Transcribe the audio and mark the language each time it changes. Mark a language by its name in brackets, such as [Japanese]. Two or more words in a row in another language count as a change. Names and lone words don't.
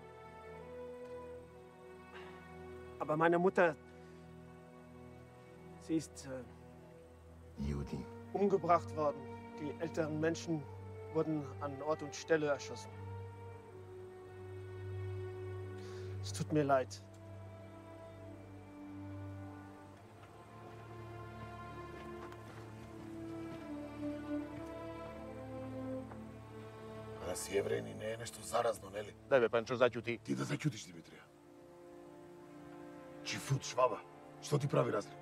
[German] Aber meine Mutter, Sie ist Judin. umgebracht worden. Die älteren Menschen wurden an Ort und Stelle erschossen. Es tut mir leid. [Macedonian] Да си евреин и не е нещо заразно, нели? Дай бе, Панчо, заќути. Ти да заќутиш, Димитрија. Чифут, шваба, што ти прави разлику?